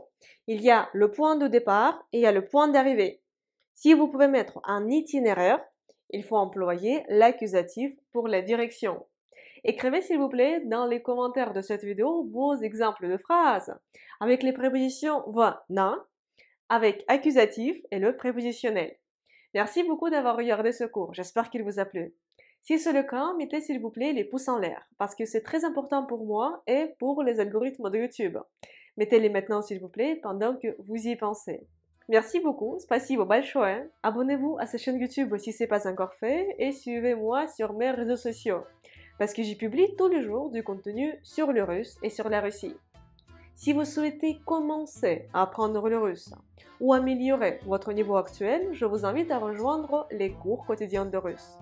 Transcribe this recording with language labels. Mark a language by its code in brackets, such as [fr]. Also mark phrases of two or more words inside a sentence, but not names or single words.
[fr] Il y a le point de départ et il y a le point d'arrivée. Si vous pouvez mettre un itinéraire, il faut employer l'accusatif pour la direction. Écrivez s'il vous plaît dans les commentaires de cette vidéo vos exemples de phrases avec les prépositions [ru] в, на, [fr] avec accusatif et le prépositionnel. Merci beaucoup d'avoir regardé ce cours, j'espère qu'il vous a plu. Si c'est le cas, mettez s'il vous plaît les pouces en l'air parce que c'est très important pour moi et pour les algorithmes de YouTube. Mettez-les maintenant s'il vous plaît pendant que vous y pensez. Merci beaucoup, [ru] спасибо большое. [fr] Abonnez-vous à cette chaîne YouTube si ce n'est pas encore fait et suivez-moi sur mes réseaux sociaux. Parce que j'y publie tous les jours du contenu sur le russe et sur la Russie. Si vous souhaitez commencer à apprendre le russe ou améliorer votre niveau actuel, je vous invite à rejoindre les cours quotidiens de russe.